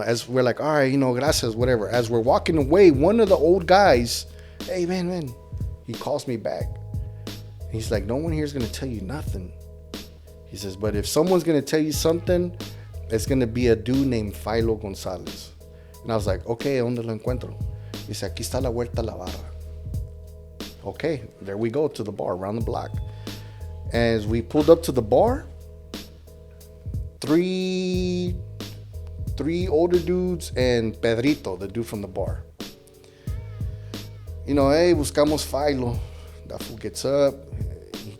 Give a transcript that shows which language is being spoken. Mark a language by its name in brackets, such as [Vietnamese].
[English] As we're like, all right, gracias, whatever. As we're walking away, one of the old guys, hey, man, he calls me back. He's like, no one here is gonna tell you nothing. He says, but if someone's gonna tell you something, it's gonna be a dude named Philo Gonzalez. And I was like, okay, [Spanish] ¿dónde lo encuentro? Dice, aquí está la vuelta a la barra. [English] Okay, there we go to the bar, around the block. As we pulled up to the bar, three older dudes and Pedrito, the dude from the bar. [Spanish] Hey, buscamos Philo. [English] That fool gets up. He